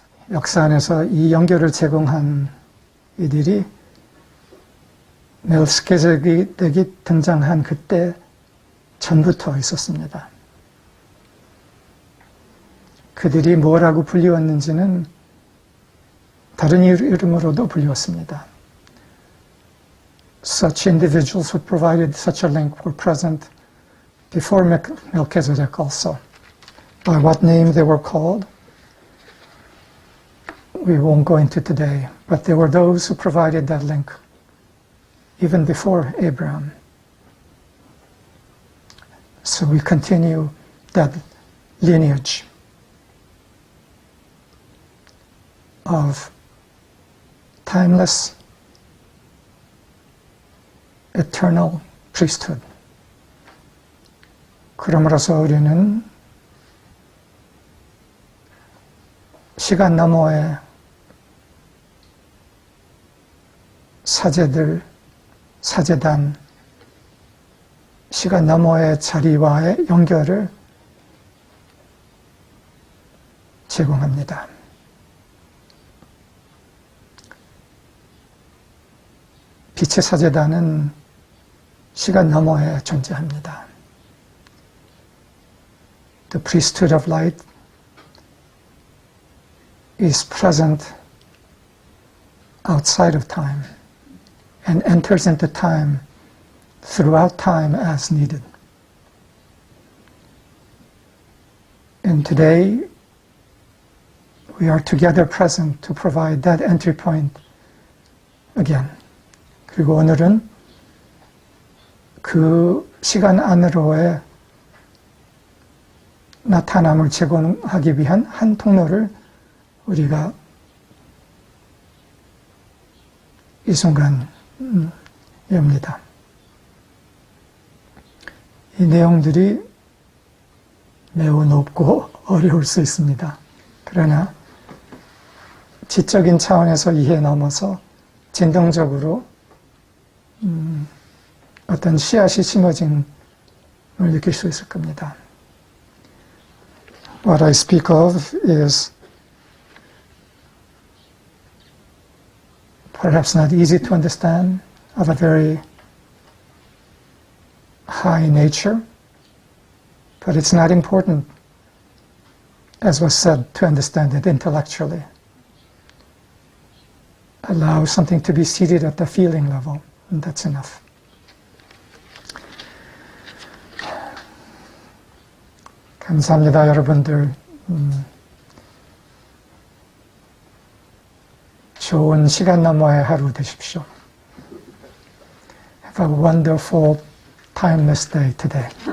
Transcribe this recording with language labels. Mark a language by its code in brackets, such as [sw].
[ko] 역사 안에서 이 연결을 제공한 이들이 멜키세덱이 등장한 그때 전부터 있었습니다. 그들이 뭐라고 불리웠는지는 다른 이름으로도 불리웠습니다. [en] Such individuals who provided such a link were present before Melchizedek also. By what name they were called, we won't go into today, but there were those who provided that link even before Abraham. So we continue that lineage of timeless, eternal priesthood. [ko] 그러므로서 우리는 시간 너머의 사제들, 사제단, 시간 너머의 자리와의 연결을 제공합니다. 빛의 사제단은 시간 너머에 존재합니다. [en] The priesthood of light is present outside of time and enters into time throughout time as needed. And today, we are together present to provide that entry point again. [ko] 그리고 오늘은 그 시간 안으로의 나타남을 제공하기 위한 한 통로를 우리가 이 순간 엽니다. 이 내용들이 매우 높고 어려울 수 있습니다. 그러나 지적인 차원에서 이해 넘어서 진동적으로 어떤 씨앗이 심어짐을 느낄 수 있을 겁니다. [en] What I speak of is perhaps not easy to understand, of a very high nature, but it's not important, as was said, to understand it intellectually. Allow something to be seated at the feeling level, and that's enough. [ko] 감사합니다, 여러분들. 좋은 시간 너머의 하루 되십시오. [en] Have a wonderful, timeless day today.